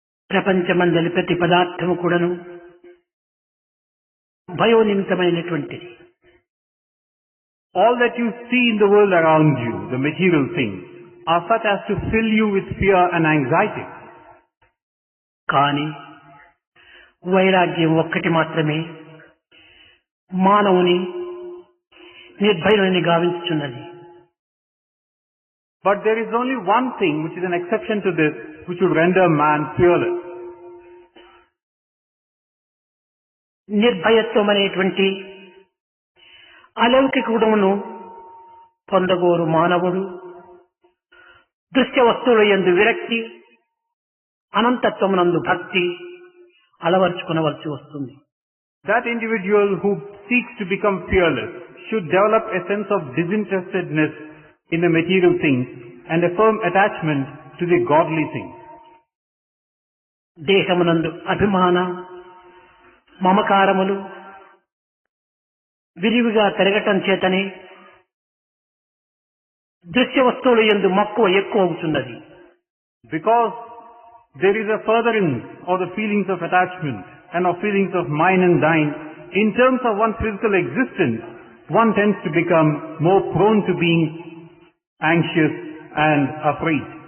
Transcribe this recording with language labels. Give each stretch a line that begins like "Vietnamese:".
Telugu: ప్రపంచమందలి ప్రతి పదార్థము కూడాను భయోనిమితమైనటువంటిది.
English: All that you see in the world around you, the material things, are such as to fill you with fear and anxiety.
Telugu: కానీ వైరాగ్యం ఒక్కటి మాత్రమే మానవుని నిర్భయుని గావించుచున్నది.
English: But there is only one thing which is an exception to this, which would render man fearless.
Telugu: నిర్భయత్వం అనేటువంటి అలౌకిక గుణమును పొందగోరు మానవుడు దృశ్య వస్తువుల యందు విరక్తి, అనంతత్వమునందు భక్తి అలవర్చుకునవలసి వస్తుంది.
English: That individual who seeks to become fearless should develop a sense of disinterestedness in the material things and a firm attachment to the godly things.
Telugu: దేహమునందు అభిమాన మమకారములు విరివిగా పెరగటం చేతనే దృశ్య వస్తువుల యందు మక్కువ ఎక్కువ అవుతున్నది.
English: Because there is a furthering of the feelings of attachment and of feelings of mine and thine, in terms of one's physical existence, one tends to become more prone to being anxious and afraid.